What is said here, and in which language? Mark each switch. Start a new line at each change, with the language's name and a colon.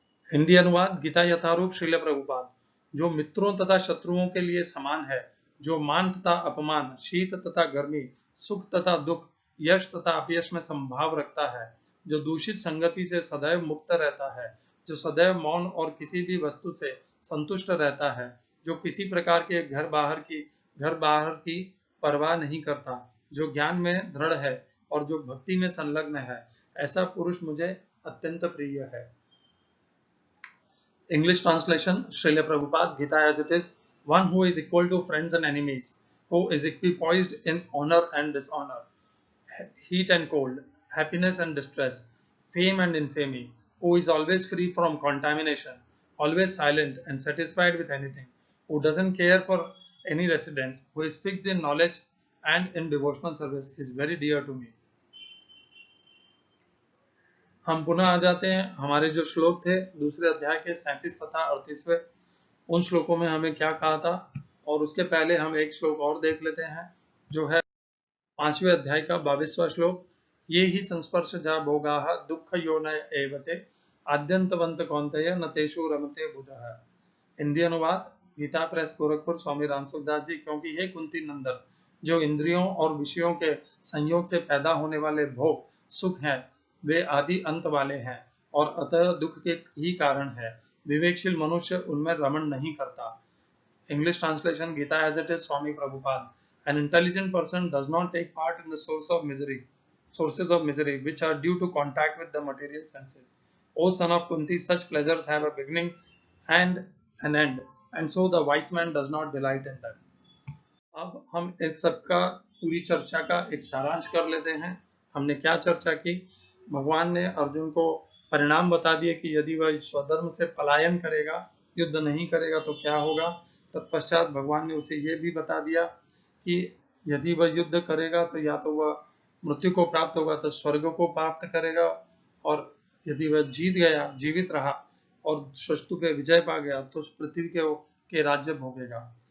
Hindi: हिंदी अनुवाद गीता यथारूप श्रील प्रभुपाद। जो मित्रों तथा शत्रुओं के लिए समान है, जो मान तथा अपमान, शीत तथा गर्मी, सुख तथा दुख, यश तथा अपयश में संभाव रखता है, जो दूषित संगति से सदैव मुक्त रहता है, जो सदैव मौन और किसी भी वस्तु से संतुष्ट रहता है, जो किसी प्रकार के घर बाहर की परवाह नहीं करता, जो ज्ञान में दृढ़ है और जो भक्ति में संलग्न है, ऐसा पुरुष मुझे अत्यंत प्रिय है।
English: English translation, Srila Prabhupada, Gita as it is, one who is equal to friends and enemies, who is equipoised in honor and dishonor, heat and cold, happiness and distress, fame and infamy, who is always free from contamination, always silent and satisfied with anything, who doesn't care for any residence, who is fixed in knowledge and in devotional service, is very dear to me.
Hindi: हम पुनः आ जाते हैं हमारे जो श्लोक थे दूसरे अध्याय के 37 तथा 38वें, उन श्लोकों में हमें क्या कहा था, और उसके पहले हम एक श्लोक और देख लेते हैं जो है 5वें अध्याय का 22वां श्लोक।
Sanskrit: ये ही संस्पर्श जा भोगाः दुःख योनय एवते आद्यंतवंत कौन्तेय न तेषु रमते बुधः।
Hindi: हिंदी अनुवाद, गीता प्रेस गोरखपुर, स्वामी रामसुखदास जी। क्योंकि हे कुंती नंदन, जो इंद्रियों और विषयों के संयोग से पैदा होने वाले भोग सुख हैं, वे आदि अंत वाले हैं और अतः दुख के ही कारण है। विवेकशील मनुष्य उनमें रमण नहीं करता।
English: English translation, Gita as it is, Swami Prabhupada. An intelligent person does not take part in the sources of misery, which are due to contact with the material senses. O son of Kunti, such pleasures have a beginning and an end, and so the wise man does not delight in them.
Hindi: अब हम इस सब का पूरी चर्चा का एक सारांश कर लेते हैं। हमने क्या चर्चा की? भगवान ने अर्जुन को परिणाम बता दिए कि यदि वह स्वधर्म से पलायन करेगा, युद्ध नहीं करेगा तो क्या होगा। तत्पश्चात भगवान ने उसे ये भी बता दिया कि यदि वह युद्ध करेगा तो या तो वह मृत्यु को प्राप्त होगा तो स्वर्ग को प्राप्त करेगा, और यदि वह जीवित रहा और शत्रु पे विजय पा गया तो पृथ्वी के राज्य भोगेगा।